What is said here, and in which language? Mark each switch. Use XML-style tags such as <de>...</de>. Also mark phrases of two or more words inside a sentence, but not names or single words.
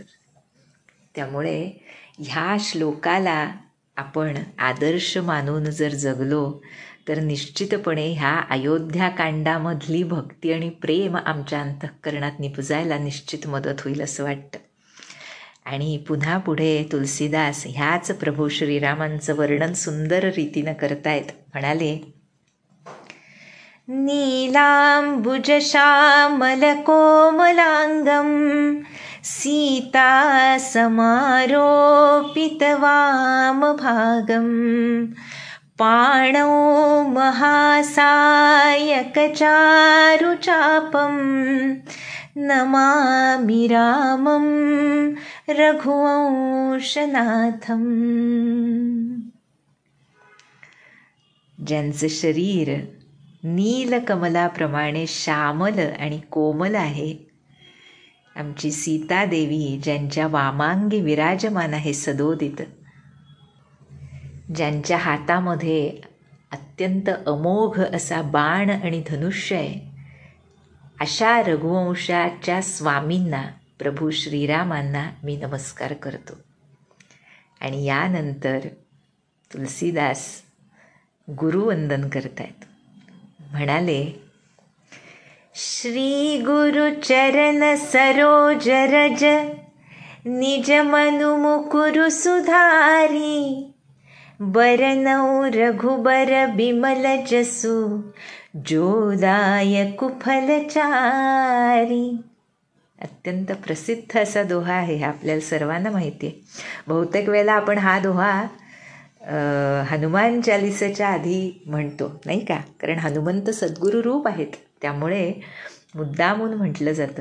<mr>त्यामुळे ह्या श्लोकाला आपण आदर्श मानून जर जगलो तर निश्चितपणे ह्या अयोध्याकांडामधली भक्ती आणि प्रेम आमच्या अंतःकरणात निपजायला निश्चित मदत होईल असं वाटतं. आणि पुन्हा पुढे तुलसीदास ह्याच प्रभू श्रीरामांचं वर्णन सुंदर रीतीनं करतायत. म्हणाले,</mr> <sa>नीलांबुज श्यामल कोमलांगम सीता समारोपित वामभागम, पाणौ महासायक चारुचापम, नमामि रामं रघुवंशनाथम.</sa> <mr>ज्यांचं शरीर नीलकमलाप्रमाणे श्यामल आणि कोमल आहे, आमची सीतादेवी ज्यांच्या वामांगी विराजमान आहे सदोदित, ज्यांच्या हातामध्ये अत्यंत अमोघ असा बाण आणि धनुष्य आहे, अशा रघुवंशाच्या स्वामींना प्रभू श्रीरामांना मी नमस्कार करतो. आणि यानंतर तुलसीदास गुरुवंदन करतायत. म्हणाले,</mr> <awa>श्री गुरु चरण सरोज रज, निज मनु मुकुरु सुधारी, बरनौ रघुबर बिमल जसु, जोदायक फलचारी.</awa> <mr>अत्यंत प्रसिद्ध असा दोहा आहे, हा आपल्याला सर्वांना माहिती आहे. बहुतेक वेळेला आपण हा दोहा हनुमान चालिसाच्या आधी म्हणतो, नाही का? कारण हनुमंत सद्गुरू रूप आहेत, त्यामुळे मुद्दामून म्हटलं जातं.</mr>